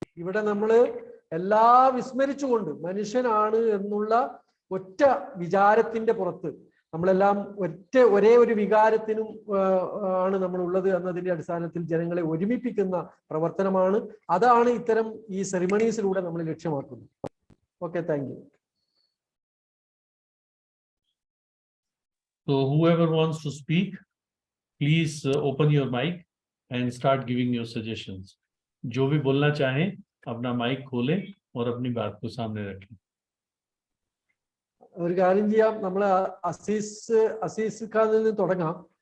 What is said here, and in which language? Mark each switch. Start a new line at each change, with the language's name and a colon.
Malayalam: ഇവിടെ നമ്മൾ എല്ലാ വിസ്മരിച്ചുകൊണ്ട് മനുഷ്യനാണ് എന്നുള്ള ഒറ്റ വിചാരത്തിന്റെ പുറത്ത് നമ്മളെല്ലാം ഒരേ ഒരു വികാരത്തിനും ആണ് നമ്മൾ ഉള്ളത് എന്നതിന്റെ അടിസ്ഥാനത്തിൽ ജനങ്ങളെ ഒരുമിപ്പിക്കുന്ന പ്രവർത്തനമാണ്. അതാണ് ഇത്തരം ഈ സെറിമണീസിലൂടെ നമ്മൾ ലക്ഷ്യമാക്കുന്നത്.
English: Okay, thank you. So whoever wants to speak, please open your mic and start giving your suggestions.
Hindi: जो भी बोलना चाहे अपना माइक खोलें और अपनी बात को सामने रखें.
Malayalam: ഒരു കാര്യം ചെയ്യാം, നമ്മൾ അസീസ് ഖാനിൽ നിന്ന് തുടങ്ങാം.